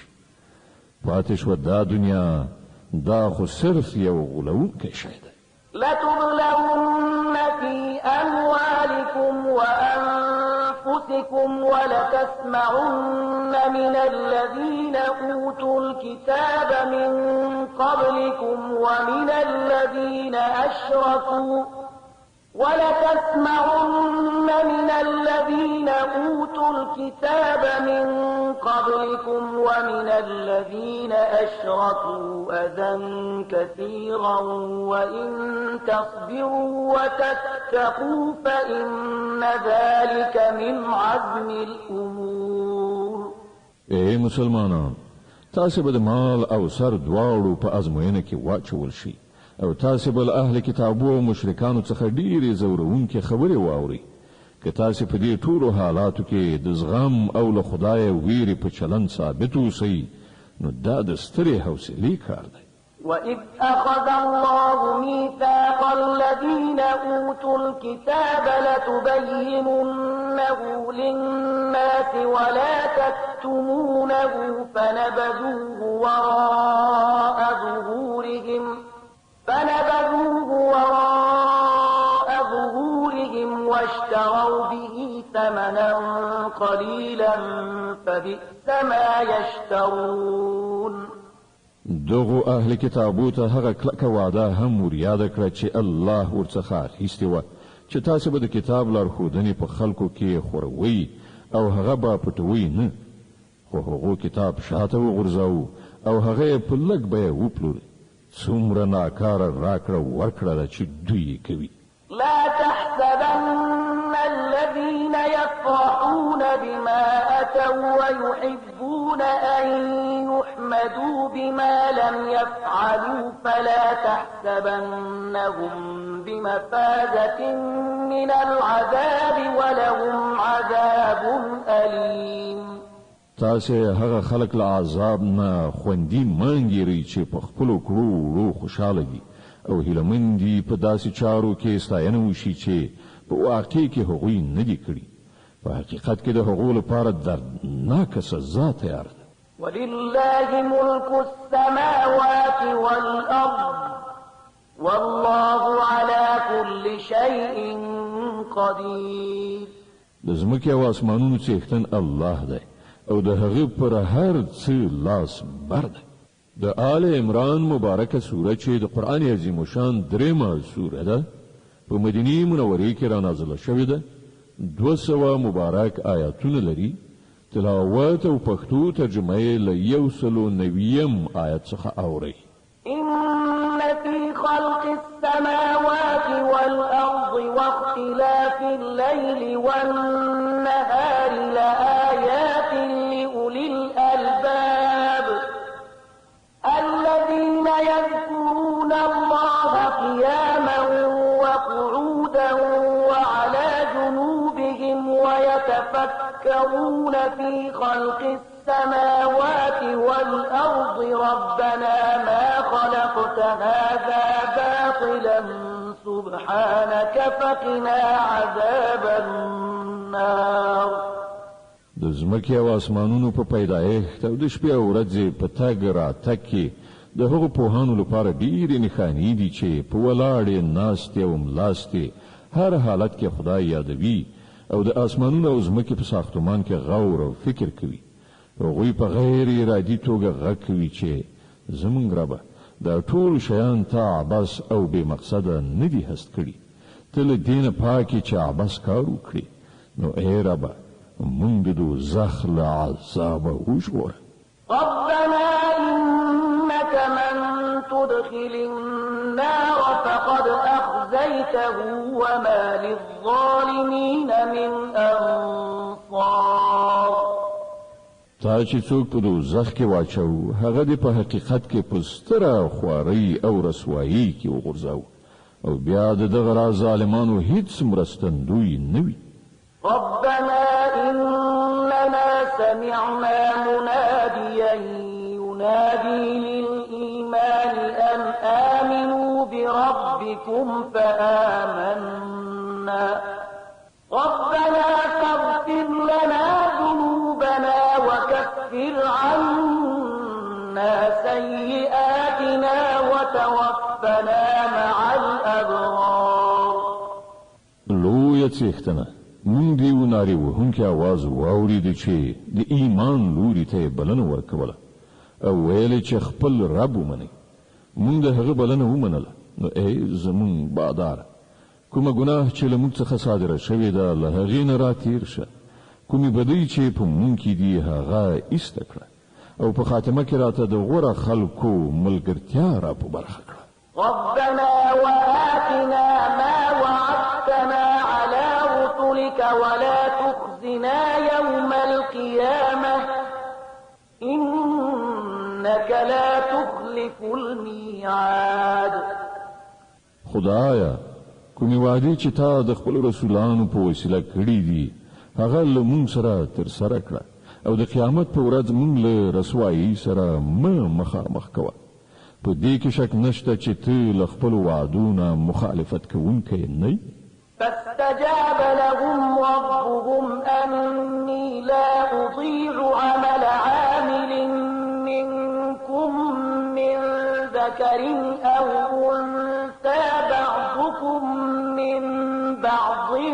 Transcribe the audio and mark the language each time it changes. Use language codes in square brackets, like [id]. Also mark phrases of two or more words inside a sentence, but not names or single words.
[ps] پاتې شوه دا دنیا دا خو صرف یو غولونکی شی دی. [ar] لتبلون في أموالكم وأنفسكم ولتسمعن من الذين أوتوا الكتاب من قبلكم ومن الذين أشركوا ولتسمعن من الذين أوتوا الكتاب من قبلكم ومن الذين أشركوا أذى كثيرا وإن تصبروا وتتقوا فإن ذلك من عزم الأمور. [ps] اے مسلمانان، تاسو به د مال او سر دواړو په ازموینه کې واچول شي او تاسو به له اهل کتابو او مشرکانو څخه ډېرې زورونکې خبرې واورئ. که تاسو په دې ټولو حالاتو کې د زغم او له خدایه ویرې په چلند ثابت اوسئ، نو دا د سترې حوصلې کار دی. [ar] وَإِذْ أَخَذَ اللَّهُ مِيثَاقَ الَّذِينَ أُوتُوا الْكِتَابَ لَتُبَيِّنُنَّهُ لِلنَّاسِ وَلَا تَكْتُمُونَهُ فَنَبَذُوهُ وَرَاءَ ظُهُورِهِمْ وَاشْتَرَوْا بِهِ ثَمَنًا قَلِيلًا فَبِئْسَ مَا يَشْتَرُونَ. [ps] دغو اهل کتابو ته هغه کلکه وعده هم وریاده کړه چې الله ورڅخه اخیستې وه چې تاسو به د کتاب لارښودنې په خلکو کې خوروئ او هغه به پټوئ نه، خو هغو کتاب شاته وغورځاوه او هغه یې په لږ بیه وپلوري. څومره ناکاره راکړه ورکړه ده چې دوی کوي. [ar] لا تحسبن الذين يفرحون بما أتوا ويحبون أن يحمدوا بما لم يفعلوا فلا تحسبنهم بمفازة من العذاب ولهم عذاب أليم. [ps] تاسې هغه خلک له عذاب نه خوندي مانګیرئ چې په خپلو کړو وړو خوشحاله دي او هیلهمن دي په داسې چارو کې ستاینه وشي چې په واقع کې هغوی نه دي کړي. په حقیقت کې د هغو لپاره دردناکه سزا تیار ده. [ar] ولله ملك السماوات والأرض والله على كل شيء قدير. [ps] د ځمکې او اسمانونو څښتن الله دی او د هغه پر هر څه لاس بر دی. د آل عمران مبارکه سوره چې د قرآن عظیم شان درېمه سوره ده په مدینه منورې کې را نازله شوې ده. 200 مبارک آیاتونه لري. تلاوت او پښتو ترجمه یې له 190 آیت څخه اورئ. [ar] إن في خلق السماوات والأرض واختلاف الليل والنهار لآيات لأولي الألباب الذين يذكرون الله قياما وقعودا وعلى جنوبهم ويتفكرون في خلق السماوات والأرض ربنا ما خلقت هذا باطلا سبحانك فقنا عذاب النار. [ps] د ځمکې او اسمانونو په پیدایښت او د شپې او ورځې په تګ راتګ کې د هغو پوهانو لپاره ډېرې نښانې دي چې په ولاړې ناستې او ملاستې هر حالت کې خدای یادوي او د اسمانونو او ځمکې په ساختمان کې غور او فکر کوي. هغوی په غیر ارادي توګه غږ کوي چې زمونږ ربه دا ټول شیان تا عبث او بې مقصده نه دي هست کړي، ته له دې نه پاکې چې عبث کار وکړي. نو ای ربه مونږ د دوزخ له عذابه وژغوره. [ar] ربنا إنك من تدخل النار فقد أخزيته وما للظالمين من أنصار. [ps] تا چې څوک په دوزخ کې واچو هغه دې په حقیقت کې په ستره خوارۍ او رسوایي کې وغورځاو او بیا د دغه راز ظالمانو هیڅ مرستندوی نه وي. [ar] ربنا إننا سمعنا مناديا ينادي للإيمان أن آمنوا بربكم فآمنا ربنا فاغفر لنا ذنوبنا وكفر عنا سيئاتنا وتوفنا مع الأبرار. [ps] لویه څښتنه مونږ دی وناري وهونکي आवाज واورید چې د ایمان لوري ته بلنه ورکوله او ویل چې خپل رب ومني. مونږ د هغه بلنه ومنله. نو ای زمون بادار کومه ګناه چې له موږ څخه صادره شوې ده له هغې نه راتېر شه، کومې بدۍ چې په موږ کې دي هغه ایسته کړه، او په خاتمه کې راته د غوره خلکو ملګرتیا را په برخه کړه. [ar] ربنا وآتنا ما وعدتنا على رسلك ولا تخزنا يوم القيامة إنك لا تخلف الميعاد. [ps] خدایا کومې وعدې چې تا د خپل رسولانو په وسیله کړې دي هغه له موږ سره ترسره کړه، او د قیامت په ورځ موږ له رسوایي سره مخامخ کوه. په دې کې شک نشته چې ته له خپلو وعدونه مخالفت کوونکی نه یې. [ar] فاستجاب لهم ربهم أني لا أضيع عمل عامل منكم من ذكر أو أنثى بعضكم من بعض